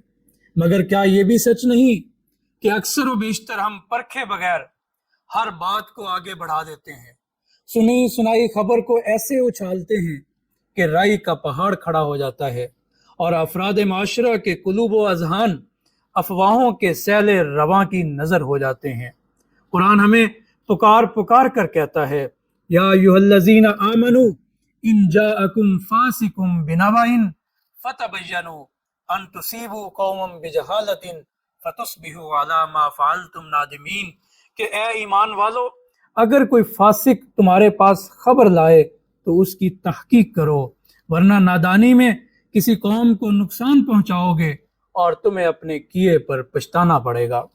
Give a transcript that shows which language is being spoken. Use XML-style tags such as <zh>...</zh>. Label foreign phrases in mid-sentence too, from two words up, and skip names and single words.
<ur>مگر کیا یہ بھی سچ نہیں کہ اکثر و بیشتر ہم پرکھے بغیر ہر بات کو آگے بڑھا دیتے ہیں، سنی سنائی خبر کو ایسے اچھالتے ہیں کہ رائی کا پہاڑ کھڑا ہو جاتا ہے اور افراد معاشرہ کے قلوب و اذہان افواہوں کے سیل رواں کی نذر ہو جاتے ہیں हैं। قرآن ہمیں پکار پکار کر کہتا ہے,</ur> <ar>يا أيها الذين آمنوا إن جاءكم فاسق بنبإ فتبينوا أن تصيبوا قوما بجهالة فتصبحوا على ما فعلتم نادمين.</ar> <ur>کہ اے ایمان والو، اگر کوئی فاسق تمہارے پاس خبر لائے تو اس کی تحقیق کرو، ورنہ نادانی میں کسی قوم کو نقصان پہنچاؤ گے اور تمہیں اپنے کیے پر پچھتانا پڑے گا.</ur>